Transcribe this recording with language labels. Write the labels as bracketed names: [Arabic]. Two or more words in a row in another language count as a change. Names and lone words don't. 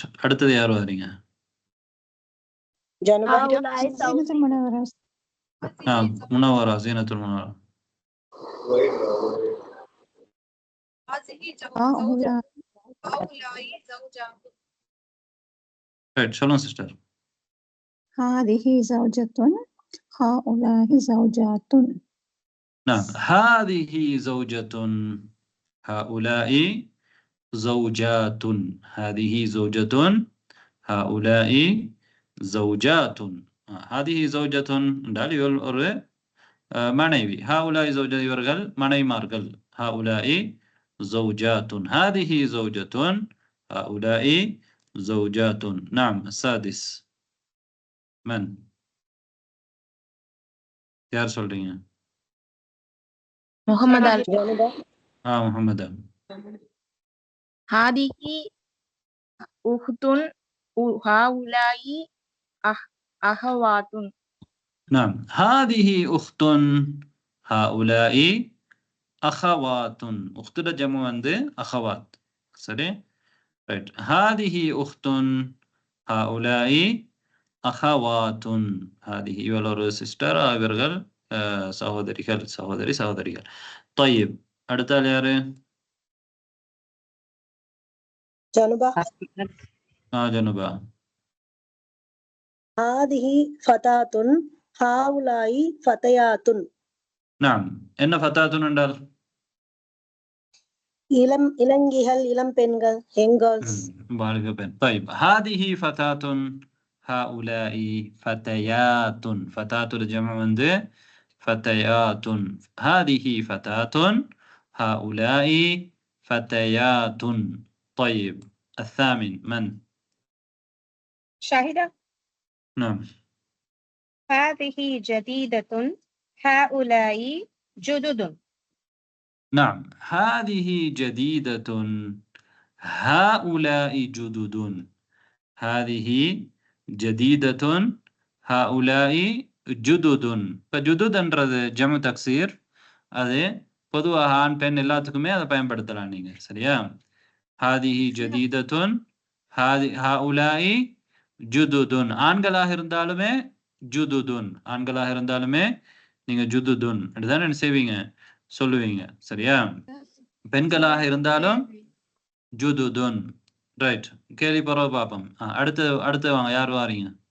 [Tamil] அடுத்தது யார் வரீங்க? முனவரா, ஜீனத்துல் முனவரா. ரைட், சொல்லுங்க சிஸ்டர். [Arabic] هذه زوجة هؤلاء زوجات. نعم هذه زوجة هؤلاء زوجات. هذه زوجة هؤلاء زوجات. هذه زوجة [Tamil] என்றால் இவள் ஒரு மனைவி. [Arabic] هؤلاء زوجة [Tamil] இவர்கள் மனைவிமார்கள். [Arabic] هؤلاء زوجات. هذه زوجة هؤلاء زوجات. نعم السادس. [Tamil] மன் யார் சொல்றீங்க? முகமது முகமது. [Arabic] هذه أخت هؤلاء أخوات. نعم هذه أخت هؤلاء أخوات. أخت جمع [Tamil] வந்து أخوات. சரி ரைட். [Arabic] هذه أخت هؤلاء أخوات. [Tamil] هذه இவள் ஒரு சிஸ்டர், இவர்கள் சகோதரிகள், சகோதரிகள். طيب அடுத்த ஆள் யாரு? ஜனுபா. [Arabic] هذه فتاة هؤلاء فتيات. [Tamil] نعم என்ன ஃபதாத்துன் என்றால்? இளங்கிகள், இளம் பெண்கள், [English] young [Tamil] بالغ பெண். [Arabic] طيب هذه فتاة هؤلاء فتيات. فتاة الجمع வந்து فتيات. هذه فتاة هؤلاء فتيات. طيب الثامن من؟ شاهدة. نعم هذه جديدة هؤلاء جدد. نعم هذه جديدة هؤلاء جدد. هذه جديدة هؤلاء جدد. فجدد என்றது جمع تكسير. [Tamil] அது பொதுவாக ஆண் பெண் எல்லாத்துக்குமே அதை பயன்படுத்தலாம் நீங்க. சரியா? [Arabic] هذه جديدة هؤلاء جدد. [Tamil] ஆண்களாக இருந்தாலுமே ஜுதுதுன், ஆண்களாக இருந்தாலுமே நீங்க ஜுதுதுன் அப்படிதான் என்ன செய்வீங்க, சொல்லுவீங்க. சரியா? பெண்களாக இருந்தாலும் ஜுதுதுன். ரைட். கேள்வி பரவ பாப்போம். அடுத்து வாங்க. யார் வாரீங்க?